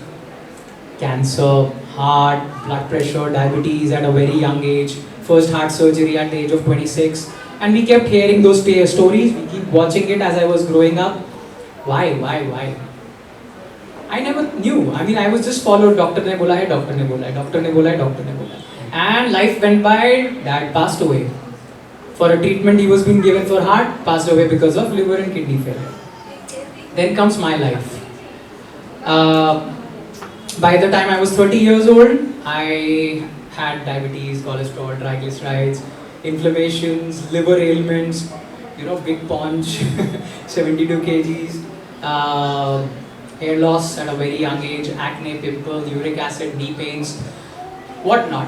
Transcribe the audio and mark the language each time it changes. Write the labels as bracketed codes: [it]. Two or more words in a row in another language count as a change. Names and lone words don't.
[en] Cancer, heart, blood pressure, diabetes at a very young age. First heart surgery at the age of 26, and we kept hearing those stories, we keep watching it as I was growing up. Why? I never knew. I was just followed, [hi] डॉक्टर ने बोला है, डॉक्टर ने बोला है, डॉक्टर ने बोला है, डॉक्टर ने बोला है. [en] And life went by, dad passed away. For a treatment he was being given for heart, passed away because of liver and kidney failure. Then comes my life. By the time I was 30 years old, I had diabetes, cholesterol, triglycerides, inflammations, liver ailments, big paunch, 72 kgs, hair loss at a very young age, acne, pimple, uric acid, knee pains, whatnot.